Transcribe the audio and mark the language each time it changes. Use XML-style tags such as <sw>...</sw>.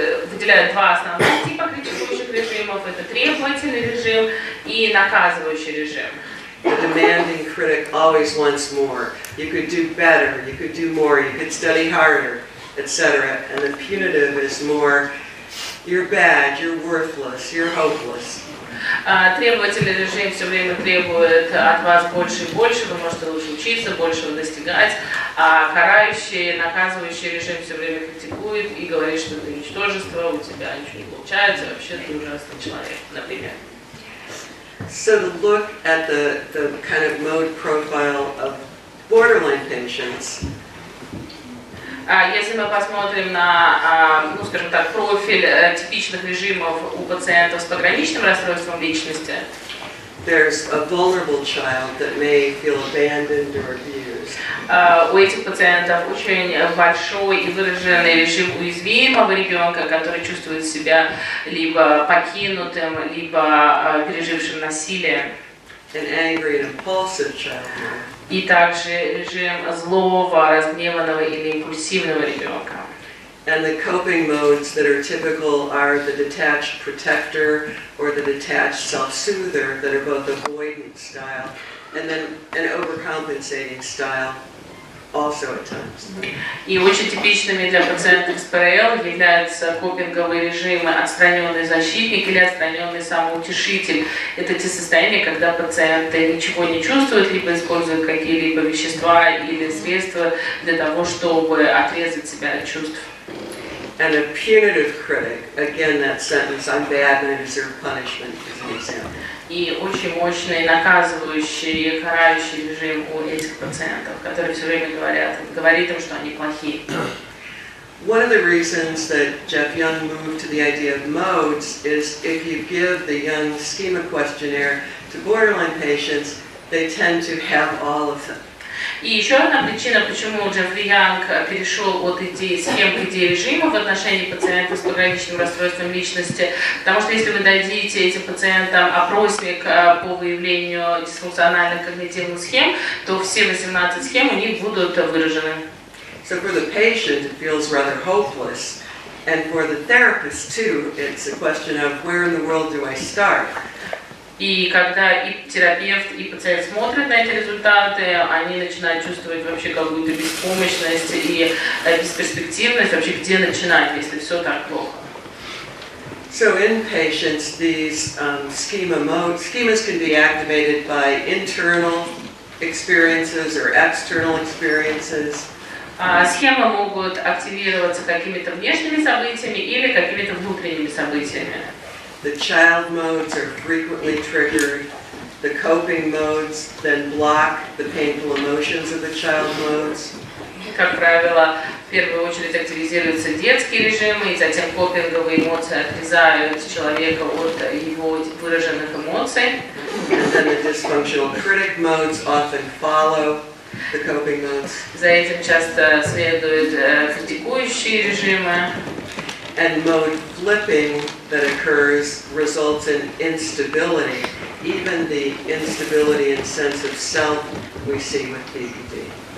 <ru>Выделяют два основных типа критикующих режимов. Это требовательный режим и наказывающий режим.</ru> <en>The demanding critic always wants more. You could do better, you could do more, you could study harder, etc. And the punitive is more, you're bad, you're worthless, you're hopeless.</en> <ru>Требовательный режим все время требует от вас больше и больше, вы можете лучше учиться, большего достигать, а карающий, наказывающий режим все время критикует и говорит, что ты ничтожество, у тебя ничего не получается, вообще ты ужасный человек, например.</ru> <en>So to look at the kind of mode profile of borderline patients,</en> <ru>если мы посмотрим на, скажем так, профиль типичных режимов у пациентов с пограничным расстройством личности,</ru> <en>there's a vulnerable child that may feel abandoned or abused.</en> <ru>У этих пациентов очень большой и выраженный режим уязвимого ребенка, который чувствует себя либо покинутым, либо пережившим насилие.</ru> <en>An angry and impulsive child.</en> <ru>И также режим злого, разгневанного или импульсивного ребенка.</ru> <en>And the coping modes that are typical are the detached protector or the detached self-soother that are both avoidant style, and then an overcompensating style also at times.</en> <ru>И очень типичными для пациентов с ПРЛ являются копинговые режимы отстраненный защитник или отстраненный самоутешитель. Это те состояния, когда пациенты ничего не чувствуют, либо используют какие-либо вещества или средства для того, чтобы отрезать себя от чувств.</ru> <en>And a punitive critic, again that sentence, I'm bad and I deserve punishment, is an example.</en> <ru>И очень мощный наказывающий, карающий режим у этих пациентов, которые все время говорит им, что они плохие.</ru> <en>One of the reasons that Jeff Young moved to the idea of modes is if you give the Young schema questionnaire to borderline patients, they tend to have all of them.</en> <ru>И еще одна причина, почему Джеффри Янг перешел от идеи схем к идее режима в отношении пациентов с пограничным расстройством личности, потому что если вы дадите этим пациентам опросник по выявлению дисфункциональных когнитивных схем, то все 18 схем у них будут выражены.</ru> <en>So for the patient, it feels rather hopeless, and for the therapist too, it's a question of where in the world do I start?</en> <ru>И когда и терапевт, и пациент смотрят на эти результаты, они начинают чувствовать вообще какую-то беспомощность и бесперспективность, вообще где начинать, если все так плохо.</ru> <en>So in patients, these schemas can be activated by internal experiences or external experiences.</en> <ru>Схемы могут активироваться какими-то внешними событиями или какими-то внутренними событиями.</ru> <en>The child modes are frequently triggered. The coping modes then block the painful emotions of the child modes.</en> <ru>Как правило, в первую очередь активизируются детские режимы, и затем копинговые эмоции отрезают человека от его выраженных эмоций.</ru> <en>And then the dysfunctional critic modes often follow the coping modes.</en> <ru>За этим часто следуют критикующие режимы.</ru> <en>And mode flipping that occurs results in instability, even the instability and sense of self we see with PPD.</en>